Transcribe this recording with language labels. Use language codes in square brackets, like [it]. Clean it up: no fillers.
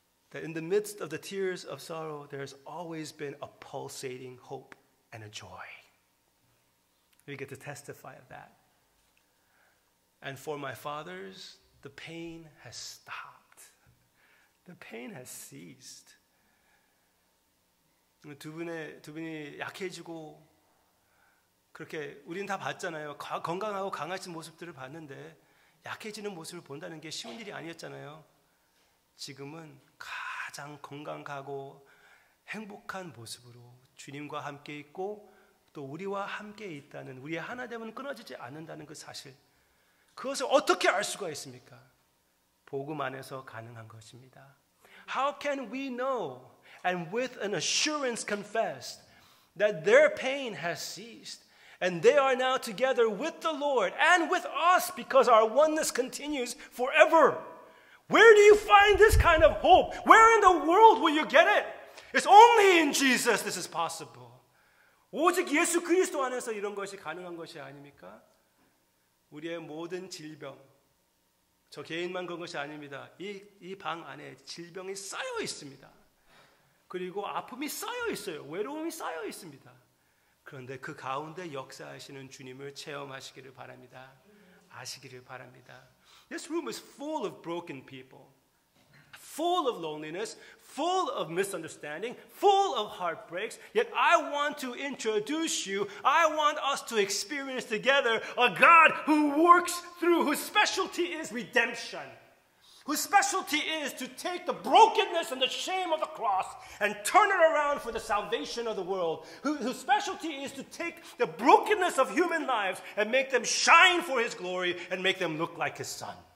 [en] That in the midst of the tears of sorrow, there's always been a pulsating hope and a joy. We get to testify of that. And for my fathers, the pain has stopped. The pain has ceased. [ko] 두 분이 약해지고 그렇게 우리는 다 봤잖아요. 건강하고 강하신 모습들을 봤는데 약해지는 모습을 본다는 게 쉬운 일이 아니었잖아요. 지금은 가장 건강하고 행복한 모습으로 주님과 함께 있고 또 우리와 함께 있다는, 우리의 하나됨은 끊어지지 않는다는 그 사실, 그것을 어떻게 알 수가 있습니까? 복음 안에서 가능한 것입니다. [en] how can we know and with an assurance confess that their pain has ceased and they are now together with the Lord and with us because our oneness continues forever? Where do you find this kind of hope? Where in the world will you get it? It's only in Jesus this is possible. [ko] 오직 예수 그리스도 안에서 이런 것이 가능한 것이 아닙니까? 우리의 모든 질병, 저 개인만 그런 것이 아닙니다. 이 방 안에 질병이 쌓여 있습니다. 그리고 아픔이 쌓여 있어요. 외로움이 쌓여 있습니다. 그런데 그 가운데 역사하시는 주님을 체험하시기를 바랍니다. 아시기를 바랍니다. [en] This room is full of broken people, full of loneliness, full of misunderstanding, full of heartbreaks. Yet I want to introduce you, I want us to experience together a God who works through, whose specialty is redemption, whose specialty is to take the brokenness and the shame of the cross and turn it around for the salvation of the world, whose specialty is to take the brokenness of human lives and make them shine for his glory and make them look like his son.